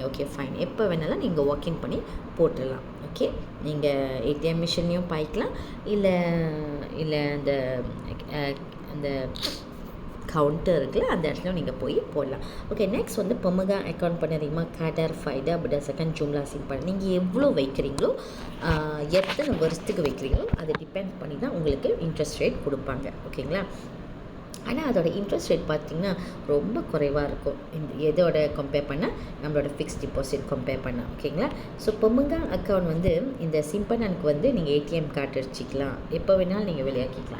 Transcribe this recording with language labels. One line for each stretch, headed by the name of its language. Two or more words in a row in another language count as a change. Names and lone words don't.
English: okay fine,
Tamil: எப்போ வேணாலும் நீங்கள் வாக்கின் பண்ணி போட்டுடலாம். ஓகே, நீங்கள்
English: ATM machine
Tamil: பாய்க்கலாம், இல்லை அந்த அந்த கவுண்டர் இருக்குல்ல அந்த இடத்துல நீங்கள் போய் போடலாம். ஓகே, நெக்ஸ்ட் வந்து பெமகாங் அக்கௌண்ட் பண்ணுறீங்களா
Malay: kadar faedah berdasarkan jumlah simpanan.
Tamil: நீங்கள் எவ்வளோ வைக்கிறீங்களோ எத்தனை வருஷத்துக்கு வைக்கிறீங்களோ அதை டிபெண்ட் பண்ணி தான் உங்களுக்கு
English: interest rate
Tamil: கொடுப்பாங்க. ஓகேங்களா? ஆனால் அதோட
English: interest rate
Tamil: பார்த்திங்கன்னா ரொம்ப குறைவாக இருக்கும் இந்த எதோட கம்பேர் பண்ணால் நம்மளோட
English: fixed deposit compare
Tamil: பண்ணால். ஓகேங்களா? ஸோ பெமகாங் அக்கௌண்ட் வந்து இந்த சிம்பனனுக்கு வந்து நீங்கள்
English: ATM card
Tamil: வச்சுக்கலாம், எப்போ வேணாலும் நீங்கள் வெளியாக்கிக்கலாம்.